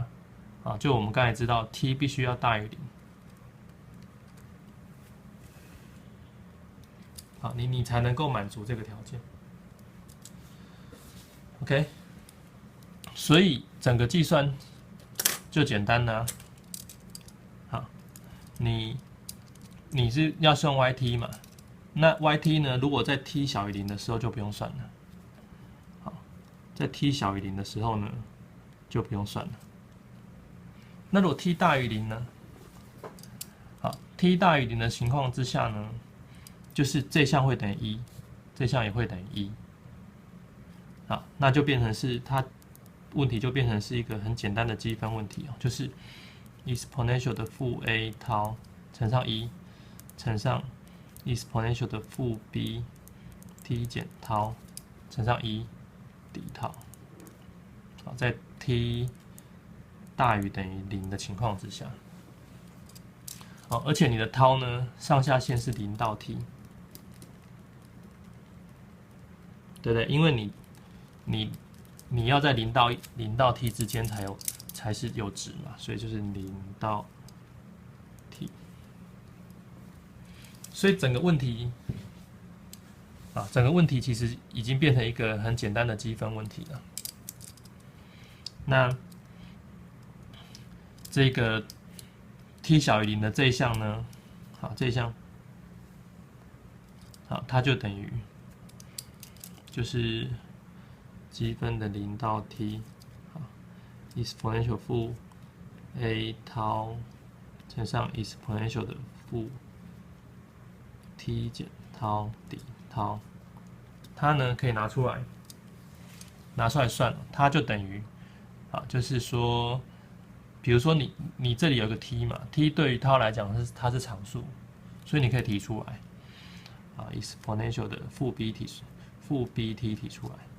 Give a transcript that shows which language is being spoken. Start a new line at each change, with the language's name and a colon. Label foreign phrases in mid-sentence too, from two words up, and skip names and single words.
Chinese: 啊，就我們剛才知道 t 必須要大於0。好，你才能夠滿足這個條件。OK， 所以整個計算就簡單啦。好，你是要算 YT 嘛？那 YT 呢？如果在 t 小於0的時候就不用算了。在 t 小於0的時候呢，就不用算了。那如果 t 大於0呢？好 ，t 大於0的情況之下呢，就是這項會等於1，這項也會等於1。好，那就變成是它問題就變成是一個很簡單的積分問題哦，就是 exponential 的負 a 涛乘上1乘上 exponential 的負 b t 減涛乘上1 d 涛。好，在 t 大於等於0的情況之下，好，而且你的涛呢，上下限是0到 t， 對不對？因為你要在0到 t 之間才是有值嘛，所以就是0到 t。所以整個問題其實已經變成一個很簡單的積分問題了。那這個 t 小於0的這一項呢，好，這一項，好，它就等於就是積分的0到 t， 好 ，exponential 負 a 涛乘上 exponential 的負 t 減涛 d 涛，它呢可以拿出來算，它就等於，啊，就是說，比如说你這裡有個 t 嘛 ，t 對於涛來講它是常數，所以你可以提出來，啊 ，exponential 的負 bt 提出來，